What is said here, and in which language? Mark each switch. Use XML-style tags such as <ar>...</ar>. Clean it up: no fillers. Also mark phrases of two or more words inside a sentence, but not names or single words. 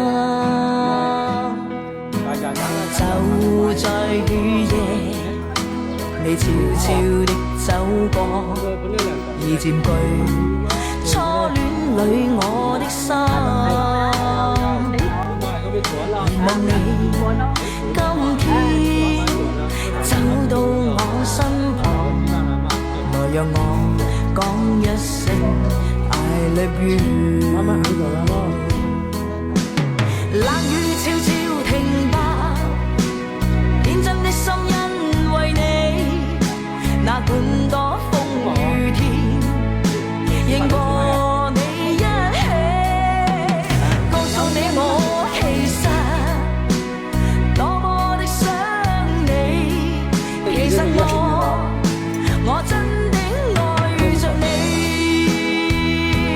<yue>就在雨夜，你悄悄地走過，已佔據初戀裏我的心。望你今天走到我身旁，來讓我講一聲</yue> <en>I love you。</en> <yue>冷雨悄悄停吧，天真的心因為你，那管多風雨天，仍和你一起，告訴你我其實多麼的想你，其實我真的愛着你，</yue>